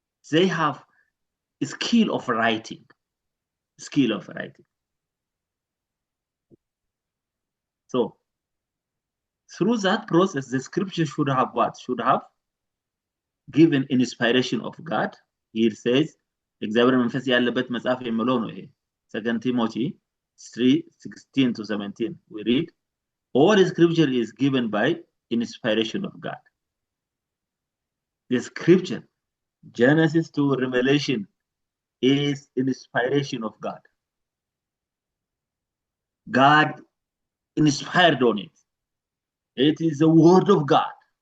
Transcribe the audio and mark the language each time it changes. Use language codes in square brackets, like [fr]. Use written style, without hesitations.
[en] They have a skill of writing. So through that process, the scripture should have what? Should have given inspiration of God. Here says, [am] እግዚአብሔር መንፈስ ያለበት መጽሐፍ የሚለው ነው ይሄ [en] 2 Timothy 3:16 to 17. We read, all scripture is given by inspiration of God. The scripture, Genesis to Revelation, is inspiration of God. God inspired on it. It is the word of God.